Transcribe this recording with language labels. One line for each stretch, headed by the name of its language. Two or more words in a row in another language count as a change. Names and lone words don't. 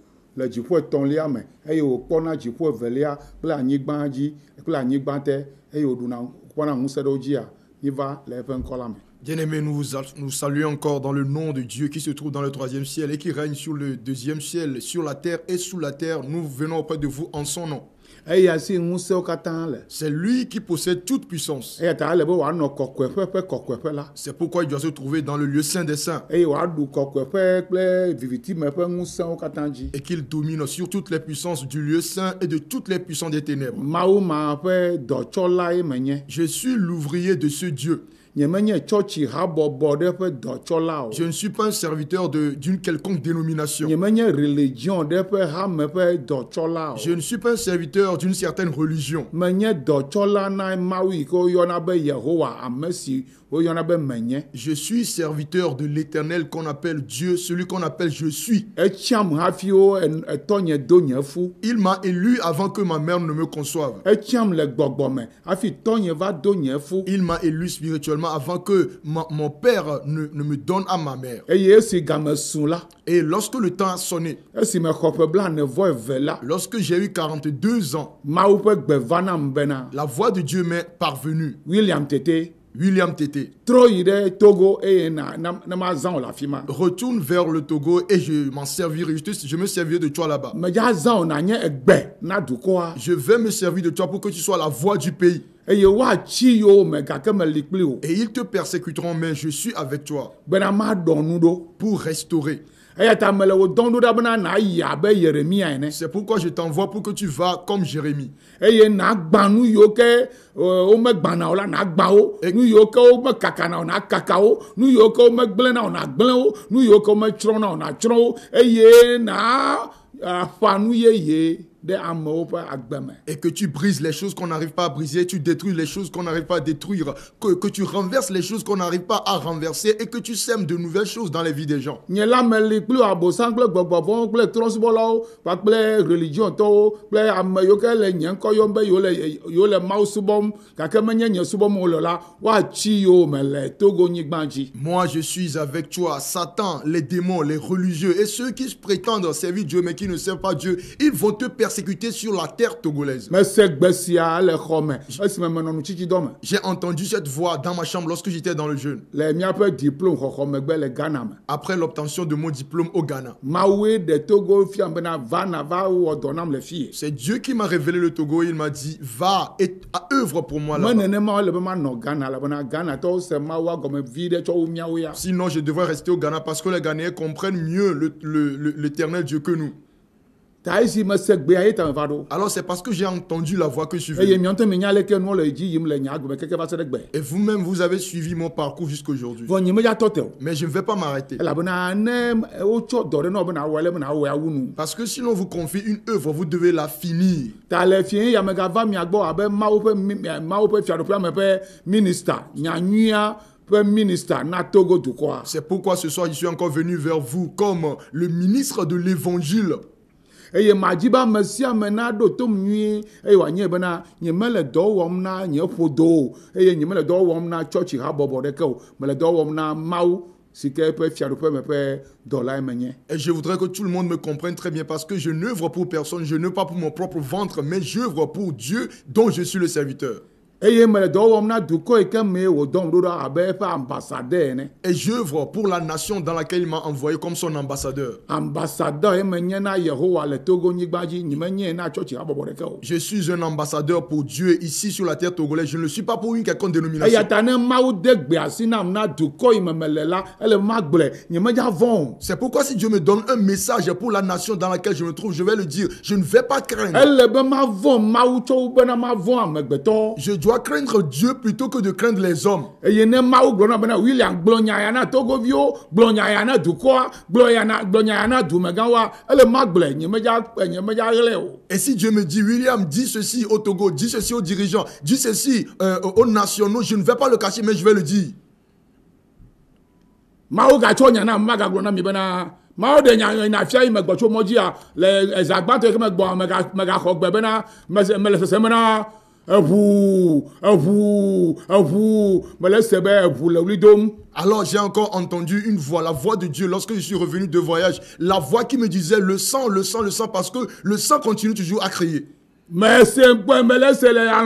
Ewe: le dziƒo etɔ̃lia me eye wòkpɔna dziƒo evelia kple anyigba dzi kple anyigba te eye wòɖuna kpɔna ŋusẽ ɖe wo dzia miva le eƒe ŋkɔ la me.
French: Bien-aimés, nous saluons encore dans le nom de Dieu qui se trouve dans le troisième ciel et qui règne sur le deuxième ciel, sur la terre et sous la terre. Nous venons auprès de vous en son nom.
Ewe: Eya si ŋusẽwo katã le.
French: C'est lui qui possède toute puissance.
Ewe: Eya ta ele be wòanɔ kɔkɔeƒe ƒe kɔkɔeƒe la.
French: C'est pourquoi il doit se trouver dans le lieu saint des saints.
Ewe: Eye wòaɖu kɔkɔeƒe kple vivitime ƒe ŋusẽwo katã dzi.
French: Et qu'il domine sur toutes les puissances du lieu saint et de toutes les puissances des ténèbres.
Ewe: Mawu ma ƒe dɔtsɔlae menye.
French: Je suis l'ouvrier de ce Dieu.
Ewe: Nyemenye tsɔtsi habɔbɔ ɖe ƒe dɔtsɔla o.
French: Je ne suis pas un serviteur d'une quelconque dénomination.
Ewe: Nyemenye religion ɖe ƒe hame ƒe dɔtsɔla o.
French: Je ne suis pas un serviteur d'une certaine religion.
Ewe: Menye dɔtsɔla na Mawu yi ke woyɔna be Yehowa, ame si woyɔna be menye.
French: Je suis serviteur de l'Éternel qu'on appelle Dieu, celui qu'on appelle je suis.
Ewe: Etsiam hafi wo etɔnye do nye fu.
French: Il m'a élu avant que ma mère ne me conçoive.
Ewe: Etsiam le gbɔgbɔ me hafi tɔnye va do nye fu.
French: Il m'a élu spirituellement avant que mon père ne me donne à ma mère.
Ewe: Eye esi game su la.
French: Et lorsque le temps a sonné,
Ewe: esi me xɔ ƒe blaene-vɔ-eve la.
French: lorsque j'ai eu 42 ans,
Ewe: Mawu ƒe gbe va nam bena.
French: la voix de Dieu m'est parvenue. William Tete. William Tété.
Ewe: Trɔ yi ɖe Togo eye na ma zã o le afi ma.
French: Retourne vers le Togo et je me servirai de toi là-bas.
Ewe: Medza zã o nanye egbe na dukɔa.
French: Je vais me servir de toi pour que tu sois la voix du pays.
Ewe: Eye woatsi yewo me gake meli kpli o.
French: Et ils te persécuteront, mais je suis avec toi
Ewe: Bena maɖɔ nu ɖo.
French: pour restaurer.
Ewe: Eya ta mele wo dɔm ɖo ɖa bena nayi abe Yeremia ene.
French: C'est pourquoi je t'envoie pour que tu vas comme Jérémie.
Ewe: Eye nagbã nu yiwo ke womegbãna o la nagbã wo. Nu yiwo ke womekakana o nakaka wo. Nu yiwo ke womegblẽna o nagblẽ wo. Nu yiwo ke wometsrɔ̃na o natsrɔ̃ wo. Eye na aƒã nu yeye ɖe amewo ƒe agbe me.
French: Et que tu brises les choses qu'on n'arrive pas à briser, tu détruis les choses qu'on n'arrive pas à détruire, que tu renverses les choses qu'on n'arrive pas à renverser et que tu sèmes de nouvelles choses dans les vies des gens.
Ewe: Nye la meli kple abosam kple gbɔgbɔvɔwo kple trɔsubɔlawo kpakple religion tɔwo kple ame yiwo ke le nye ŋkɔ yɔm be yiwo le Mawu subɔm gake menye nye subɔm wole la woatsi yiwo me le Togo nyigba dzi.
French: Moi je suis avec toi, Satan, les démons, les religieux et ceux qui prétendent servir Dieu mais qui ne servent pas Dieu, ils vont te persécuter sur la terre togolaise.
Ewe: Mese gbe sia le xɔ me esime menɔ nutsitsidɔ me.
French: J'ai entendu cette voix dans ma chambre lorsque j'étais dans le jeûne.
Ewe: Le miaƒe diplôme xɔxɔ megbe le Ghana me.
French: Après l'obtention de mon diplôme au Ghana.
Ewe: Mawue de Togo fia bena va wɔ dɔ nam le fie.
French: C'est Dieu qui m'a révélé le Togo. Il m'a dit va et œuvre pour moi là-bas.
Ewe: Me nenema le be manɔ Ghana la bena Ghana tɔwo se Mawu agɔme vi ɖe tsɔ wo miawo ya.
French: Sinon je devrais rester au Ghana parce que les Ghanéens comprennent mieux l'éternel Dieu que nous.
Ewe: Ta esi mese gbea ye ta me va ɖo.
French: Alors c'est parce que j'ai entendu la voix que je suis
Ewe: Eye
French: venu.
Ewe: miɔntɔ menya leke nuwo le edzi yim le nye agbe keke va se ɖe gbe.
French: Et vous-même, vous avez suivi mon parcours jusqu'aujourd'hui.
Ewe: Vɔ nye medza tɔ te o.
French: Mais je ne vais pas m'arrêter.
Ewe: Elabena ne wotsɔ dɔ ɖe na wo bena awɔ le bena awɔ awu nu.
French: Parce que si l'on vous confie une œuvre, vous devez la finir.
Ewe: Ta le fie ya megava mia gbɔ abe Mawu ƒe fiaɖuƒea me ƒe minista nyanyuia ƒe minista na Togo dukɔa.
French: C'est pourquoi ce soir, je suis encore venu vers vous comme le ministre de l'évangile.
Ewe: Eye madzi be ame sia ame na ɖo tom nyuie eye wòanye bena nye mele dɔ wɔm na nye ƒodo o eye nye mele dɔ wɔm na tsɔtsi habɔbɔ ɖeke o mele dɔ wɔm na Mawu si ke ƒe fiaɖuƒe me ƒe dɔlae menye.
French: Et je voudrais que tout le monde me comprenne très bien parce que je n'œuvre pour personne, je n'œuvre pas pour mon propre ventre, mais j'œuvre pour Dieu dont je suis le serviteur.
Ewe: Eye mele dɔ wɔm na dukɔ yi ke me wòdɔm ɖo ɖa abe eƒe ambassadeur ene.
French: Et j'œuvre pour la nation dans laquelle il m'a envoyé comme son ambassadeur.
Ewe: Ambassadeur ye menye na Yehowa le Togo nyigba dzi nye menye na tsɔtsi habɔbɔ ɖeke o.
French: Je suis un ambassadeur pour Dieu ici sur la terre togolaise. Je ne le suis pas pour une quelconque dénomination.
Ewe: Eya ta ne Mawu de gbe asi nam na dukɔ yi me mele la ele ma gblɔe nye medza vɔ̃ o.
French: C'est pourquoi si Dieu me donne un message pour la nation dans laquelle je me trouve, je vais le dire. Je ne vais pas craindre.
Ewe: Ele be ma vɔ̃ Mawu tso bena ma vɔ̃ amegbetɔ.
French: Je dois craindre Dieu plutôt que de craindre les hommes.
Ewe: Eye ne Mawu gblɔ na bena William gblɔ nya ya na Togoviwo gblɔ nya ya na dukɔa gblɔ nya ya na dumegãwoa ele ma gblɔe nye medza ɣlɛ o.
French: Et si Dieu me dit, William, dis ceci au Togo, dis ceci aux dirigeants, dis ceci aux nationaux, je ne vais pas le cacher, mais je vais le dire.
Ewe: Mawu gatsɔ nya na magagblɔ na mi bena Mawu de nya na fia yi megbɔ tso mɔdzia le ezagbãtɔ yi ke megbɔ megaxɔ gbe bena mele sesem bena
French: Alors j'ai encore entendu une voix, la voix de Dieu lorsque je suis revenu de voyage. La voix qui me disait le sang, le sang, le sang, parce que le sang continue toujours à crier. Mais c'est un point, mais là c'est